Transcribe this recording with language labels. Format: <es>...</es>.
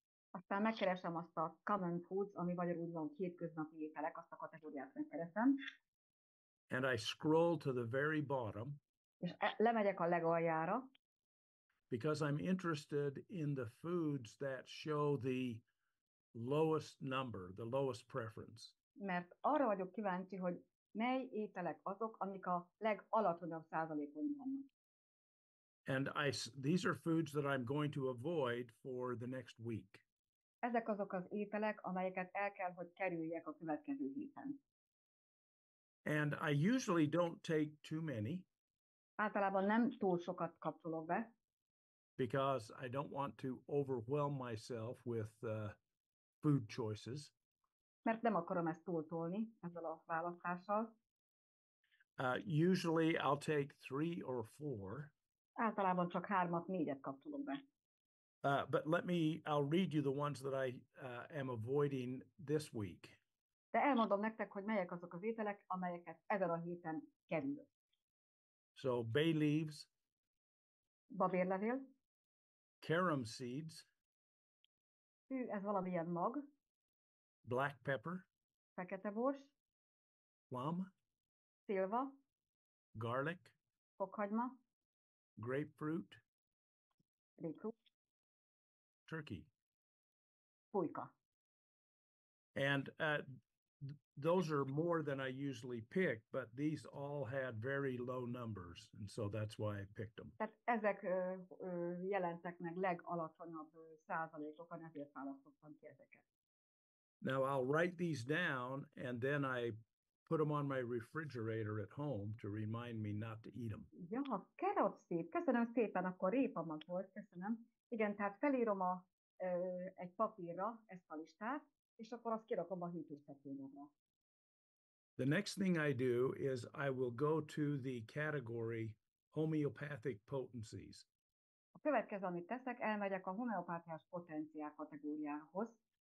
<hu>Aztán megkeresem azt a common foods, ami magyarul van hétköznapi ételek, azt a kategóriát megkeresem.</hu> <en>And I scroll to the very bottom.</en> <hu>És lemegyek a legaljára.</hu> <en>Because I'm interested in the foods that show the lowest number, the lowest preference.</en> <hu>Mert arra vagyok kíváncsi, hogy mely ételek azok, amik a legalacsonyabb százalékon vannak.</hu> <en>And these are foods that I'm going to avoid for the next week.</en> <hu>Ezek azok az ételek, amelyeket el kell, hogy kerüljek a következő héten.</hu> <en>And I usually don't take too many.</en> <hu>Általában nem túl sokat kapcsolok be.</hu> <en>Because I don't want to overwhelm myself with food choices.</en> <hu>Mert nem akarom ezt túltolni ezzel a választással.</hu> <en>Usually I'll take 3 or 4.</en> <hu>Általában csak 3-4 kapcsolok be.</hu> <en>But I'll read you the ones that I am avoiding this week.</en> <hu>De elmondom nektek, hogy melyek azok az ételek, amelyeket ezen a héten kerülök.</hu> <en>So bay leaves.</en> <hu>Babérlevél.</hu> <en>Carom seeds.</en> <hu>Ez valamilyen mag.</hu> <en>Black pepper.</en> <hu>Fekete bors.</hu> <en>Plum.</en> <hu>Szilva.</hu> <en>Garlic.</en> <hu>Fokhagyma.</hu> <en>Grapefruit.</en> <hu>Grapefruit.</hu> <en>Turkey.</en> <hu>Pulyka.</hu> <en>And those are more than I usually pick, but these all had very low numbers, and so that's why I picked them.</en> <hu>Tehát ezek jelentek meg legalacsonyabb százalékokon, ezért választottam ki ezeket.</hu> <en>Now I'll write these down, and then I put them on my refrigerator at home to remind me not to eat them.</en> <hu>Ja, kerok szép. Köszönöm szépen, akkor répamag volt, köszönöm. Igen, tehát felírom egy papírra ezt a listát, és akkor azt kirakom a hűtőszekrényemre.</hu> <en>The next thing I do is I will go to the category homeopathic potencies.</en> <hu>A következő, amit teszek, elmegyek a homeopátiás potenciál kategóriához,</hu>